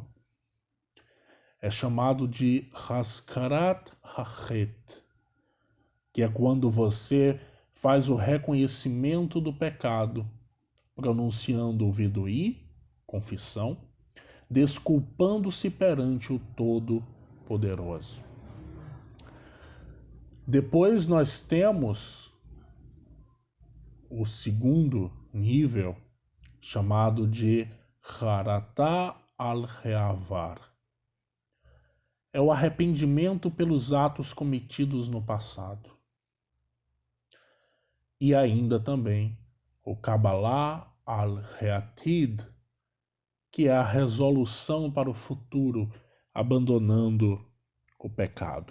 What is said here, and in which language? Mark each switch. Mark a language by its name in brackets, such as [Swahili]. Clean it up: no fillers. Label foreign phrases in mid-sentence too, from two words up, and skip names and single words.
[Portuguese] É chamado de [Hebrew] הכרת החטא, [Portuguese] que é quando você faz o reconhecimento do pecado, pronunciando o vidui, confissão, desculpando-se perante o Todo-Poderoso. Depois nós temos o segundo nível, chamado de [Hebrew] חרטה על העבר. [Portuguese] É o arrependimento pelos atos cometidos no passado. E ainda também o [Hebrew] קבלה על העתיד, [Portuguese] que é a resolução para o futuro, abandonando o pecado.